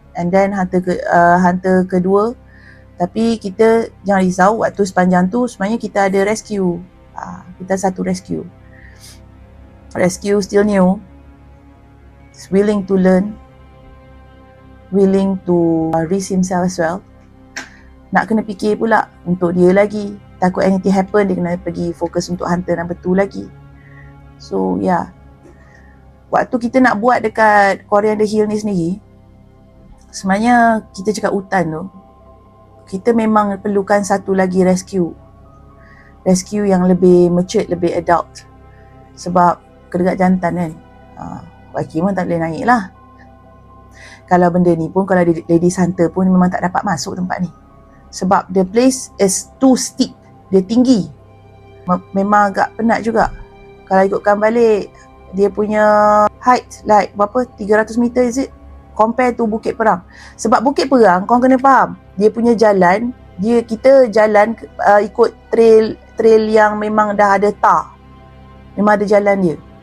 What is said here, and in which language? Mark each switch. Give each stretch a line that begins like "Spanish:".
English: And then
Malay: hunter kedua. Tapi kita jangan risau, waktu sepanjang tu sebenarnya kita ada rescue. Kita satu rescue.
English: Rescue still new. Willing to learn. willing to risk himself as well.
Malay: Nak kena fikir pula untuk dia lagi. Takut
English: anything happen,
Malay: dia kena pergi fokus untuk hunter number 2 lagi.
English: So yeah,
Malay: waktu kita nak buat dekat Coriander Hill ni sendiri, sebenarnya kita cakap hutan tu, kita memang perlukan satu lagi rescue yang lebih matured, lebih adult. Sebab kedekat jantan kan, YK pun tak boleh naik lah. Kalau benda ni pun, kalau ladies hunter pun memang tak dapat masuk tempat ni. Sebab
English: the place is too steep,
Malay: dia tinggi. Memang agak penat juga. Kalau ikutkan balik, dia punya height like berapa, 300 meter
English: is it? Compare to
Malay: Bukit Perang. Sebab Bukit Perang, korang kena faham, dia punya jalan, kita jalan ikut trail yang memang dah ada tar. Memang ada jalan dia.